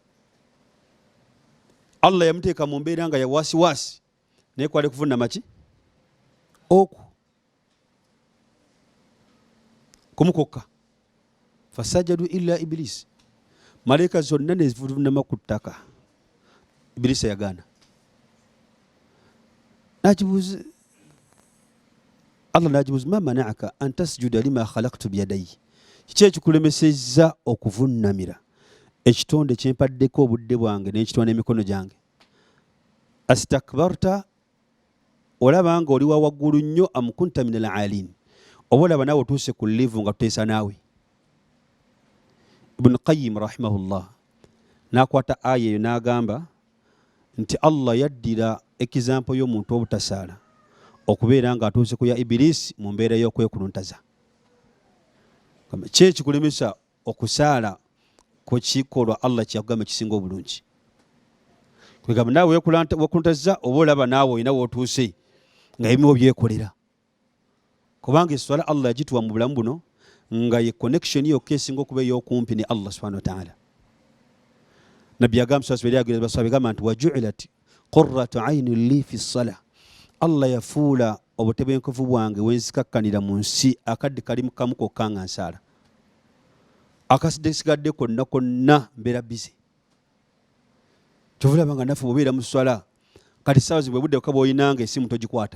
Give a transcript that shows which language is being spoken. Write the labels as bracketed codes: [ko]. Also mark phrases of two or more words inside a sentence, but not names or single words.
[lg] Allah yamuteeka mu mbeera nga ya waasiwaasi, naye kwali kuvunama ki? Oku kumukokka. [ar] فسجدوا إلا [lg] Ibirisi, malaika zonna ne zivunama ku ttaka. Ibirisi yagaana. Allah n'agibuuza [ar] ما منعك أن تسجد لما خلقت بيدي, [lg] kiki ekikulemesezza okuvunnamira ekitonde kyempaddeko obudde bwange n'ekitona emikono gyange? Astakbarta, olaba nga oli wa waggulu nnyo, [ar] أم كنت من العالين, [lg] oba olaba naawe otuuse ku livu nga tuteesa naawe? Ibn Qayyim rahimahullah n'akwata aya eyo n'agamba nti Allah yaddira ekizampo y'omuntu obutasaala okubeera nga atuuse ku ya Ibirisi mu mbeera y'okwekuluntaza. Ki ekikulemesa okusaala ku kikolwa Allah kyakugamba kisinga obulungi? Kwegamba naawe wekuluntaza oba olaba naawe olina wootuuse nga ebimu byekolera. Kubanga esswala Allah yagituwa mu bulamu buno nga ye connection yokka esinga okuba ey'okumpi ne Allah [ar] سبحانه وتعالى. [lg] Nabbi yagamba gamba nti [ar] وجعلت قرة عيني لي في الصلاة, [lg] Allah yafuula obutebenkevu bwange wenzikakkanira mu nsi akadde kalimu kamu kokka nga nsaala. Akasigadde konna konna mbeera bize. Kyovulaba nga naffe bw'obeera mu sswala, kati ssaawa zibwe budde bwokka bw'oyinanga essimu togikwata.